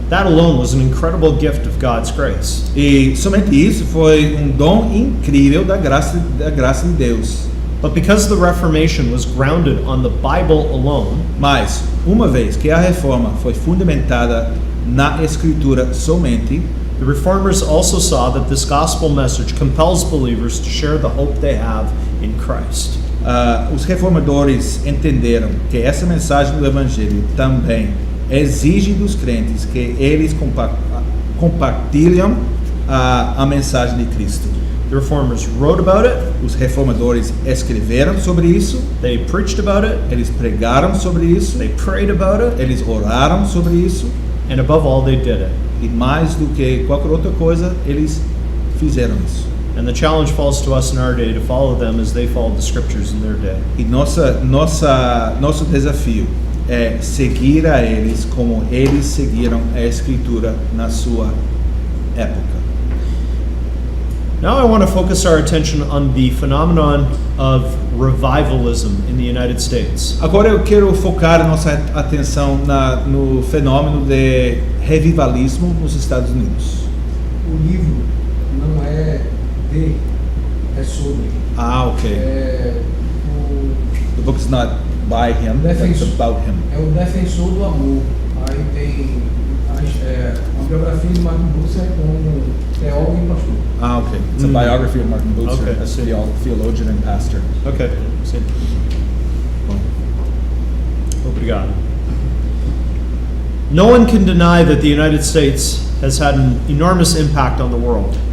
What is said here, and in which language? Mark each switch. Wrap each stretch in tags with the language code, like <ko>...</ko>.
<en>That alone was an incredible gift of God's grace.</en> <pt>E somente isso foi um dom incrível da graça de Deus.</pt> <en>But because the Reformation was grounded on the Bible alone,</en> <pt>Mas, uma vez que a reforma foi fundamentada na Escritura somente,</pt> <en>the Reformers also saw that this gospel message compels believers to share the hope they have in Christ.</en> <pt>Os reformadores entenderam que essa mensagem do Evangelho também exige dos crentes que eles compartilham a mensagem de Cristo.</pt> <en>The Reformers wrote about it,</en> <pt>Os reformadores escreveram sobre isso,</pt> <en>they preached about it,</en> <pt>eles pregaram sobre isso,</pt> <en>they prayed about it,</en> <pt>eles oraram sobre isso,</pt> <en>and above all, they did it.</en> <pt>e mais do que qualquer outra coisa, eles fizeram isso.</pt> <en>And the challenge falls to us in our day to follow them as they followed the scriptures in their day.</en> <pt>E nosso desafio é seguir a eles como eles seguiram a Escritura na sua época.</pt> <en>Now I want to focus our attention on the phenomenon of revivalism in the United States.</en> <pt>Agora eu quero focar nossa atenção no fenômeno de revivalismo nos Estados Unidos. O livro não é de, é sobre. Ok. É</pt> <en>The book is not by him, it's about him.</en> <pt>É o defensor do amor. Aí tem uma biografia de Martin Luther é como teólogo e pastor. Ah, okay.</pt> <en>It's a biography of Martin Luther, Okay, I as see. theologian and pastor.</en> <pt>Ok, sim. Bom. Obrigado.</pt> <en>No one can deny that the United States has had an enormous impact on the world.</en>